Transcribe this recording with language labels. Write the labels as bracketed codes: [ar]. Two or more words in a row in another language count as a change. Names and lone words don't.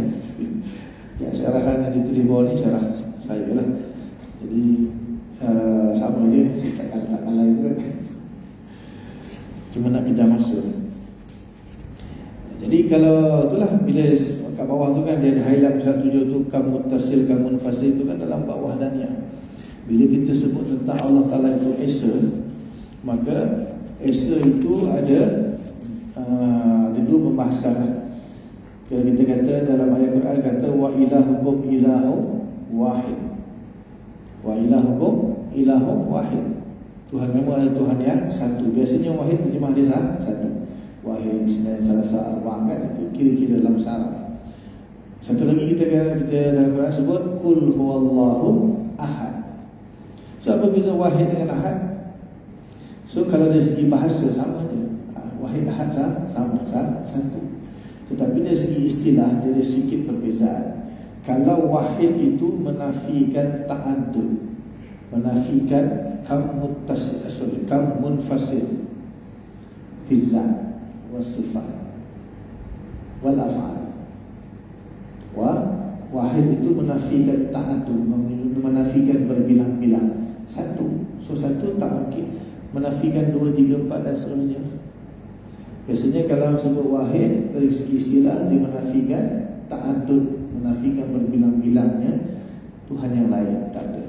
[ms] Yang syarahan yang diterima ni syarah saya lah. Jadi sama je, tak kalah juga. Cuma nak kejar masa. Jadi kalau itulah, bila kat bawah tu kan dia ada highlight pasal 7 tu, [ar] كم متصل، كم منفصل [ms] tu kan dalam bab wahdaniyah. Bila kita sebut tentang Allah Ta'ala itu Esa, maka Esa itu ada dua pembahasan. Kalau kita kata dalam ayat Quran kata [ar] وإلهكم إله واحد. وإلهكم إله واحد. [ms] Tuhan memang adalah Tuhan yang satu. Biasanya wahid terjemah dia satu. [ar] واحد اثنان ثلاثة أربعة' [ms] kan, itu kira-kira dalam bahasa Arab. Satu lagi kita dalam Quran sebut [ar] قل هو الله أحد. [ms] So apa beza wahid dengan ahad? So kalau dari segi bahasa sama je, [ar] واحد أحد [ms] sama satu. Tetapi dari segi istilah dia ada sedikit perbezaan. Kalau wahid itu menafikan ta'addud, menafikan [ar] كم متصل كم منفصل في الذات والصفات والأفعال. [ms] Wahid itu menafikan ta'addud, menafikan berbilang-bilang. Satu. So satu tak mungkin menafikan 2, 3, 4 dan seterusnya. Biasanya kalau sebut wahid dari segi istilah dia menafikan ta'addud, menafikan berbilang-bilangnya Tuhan yang lain, tak ada.